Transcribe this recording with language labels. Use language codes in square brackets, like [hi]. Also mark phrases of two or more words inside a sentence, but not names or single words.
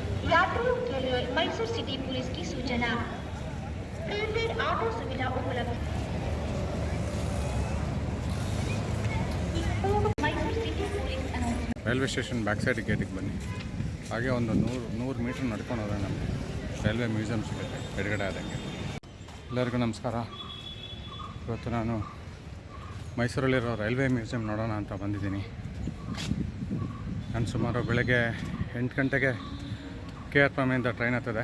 [hi] यात्रियों के लिए मैसूर सिटी पुलिस की सूचना। प्रीपेड ऑटो सुविधा उपलब्ध। मैसूर सिटी पुलिस अनाउंसमेंट। [en] railway station back side [kn] ಗೇಟಿಗೆ ಬನ್ನಿ. ಹಾಗೆ ಒಂದು 100 ಮೀಟ್ರ್ ನಡ್ಕೊಂಡು ಹೋದರೆ ನಮಗೆ [en] railway museum [kn] ಸಿಗುತ್ತೆ ಎಡಗಡೆ ಆದಂಗೆ. ಎಲ್ಲರಿಗೂ ನಮಸ್ಕಾರ. ಇವತ್ತು ನಾನು ಮೈಸೂರಲ್ಲಿರೋ [en] railway museum [kn] ನೋಡೋಣ ಅಂತ ಬಂದಿದ್ದೀನಿ. ನಾನು ಸುಮಾರು ಬೆಳಗ್ಗೆ 8 ಗಂಟೆಗೆ KRPM ಇಂದ ಟ್ರೈನ್ ಹತ್ತದೆ.